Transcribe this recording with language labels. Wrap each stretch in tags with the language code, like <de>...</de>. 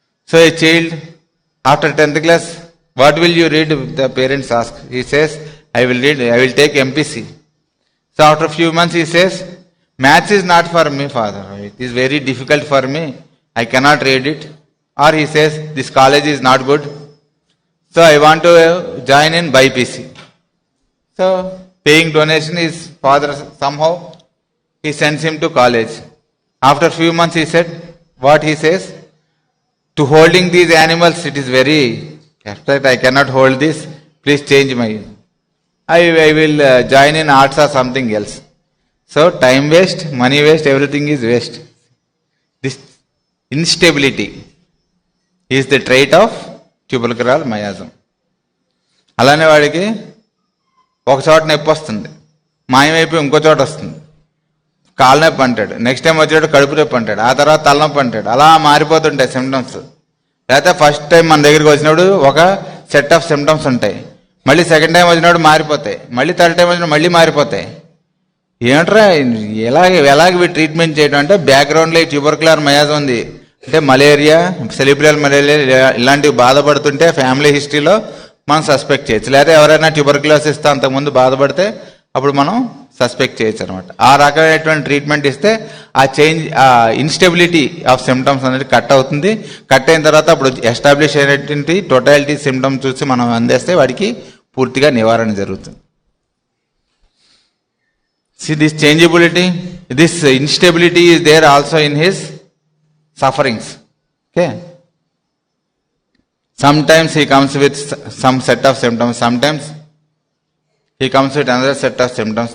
<en>So a child after 10th class, what will you read? The parents ask. He says, I will take MPC. So after few months he says, maths is not for me father, it is very difficult for me, I cannot read it. Or he says, this college is not good, so I want to join in BIPC. So paying donation is father somehow, he sends him to college. After few months he said, what he says? To holding these animals, it is very abstract, I cannot hold this, please change my, I will join in arts or something else. So time waste, money waste, everything is waste. This instability is the trait of tubercular miasm.</en> <te>అలానే వాడికి ఒక చోట నొప్పి వస్తుంది, మాయమైపోయి ఇంకో చోట వస్తుంది, కాళ్ళ నొప్పి అంటాడు, నెక్స్ట్ టైం వచ్చేటప్పుడు కడుపు నొప్పి అంటాడు, ఆ తర్వాత తలనొప్పి అంటాడు. అలా మారిపోతుంటాయి సిమ్టమ్స్. లేకపోతే ఫస్ట్ టైం మన దగ్గరికి వచ్చినప్పుడు ఒక సెట్ ఆఫ్ సిమ్టమ్స్ ఉంటాయి, మళ్ళీ సెకండ్ టైం వచ్చినప్పుడు మారిపోతాయి, మళ్ళీ థర్డ్ టైం వచ్చినప్పుడు మళ్ళీ మారిపోతాయి. ఏమంటారా ఎలాగ ట్రీట్మెంట్ చేయడం అంటే, బ్యాక్గ్రౌండ్లో ట్యూబర్కులర్ మయాజం ఉంది అంటే మలేరియా, సెరిబ్రల్ మలేరియా ఇలాంటివి బాధపడుతుంటే ఫ్యామిలీ హిస్టరీలో మనం సస్పెక్ట్ చేయొచ్చు. లేదా ఎవరైనా ట్యూబర్కులోసిస్తో అంతకుముందు బాధపడితే అప్పుడు మనం సస్పెక్ట్ చేయొచ్చు అనమాట. ఆ రకమైనటువంటి ట్రీట్మెంట్ ఇస్తే ఆ ఇన్స్టెబిలిటీ ఆఫ్ సిమ్టమ్స్ అనేది కట్ అవుతుంది. కట్ అయిన తర్వాత అప్పుడు ఎస్టాబ్లిష్ అయినటువంటి టోటాలిటీ సిమ్టమ్స్ చూసి మనం అందేస్తే వాడికి పూర్తిగా నివారణ జరుగుతుంది.</te> <en>See, this changeability, this instability is there also in his sufferings. Okay. Sometimes he comes with some set of symptoms, sometimes he comes with another set of symptoms.</en>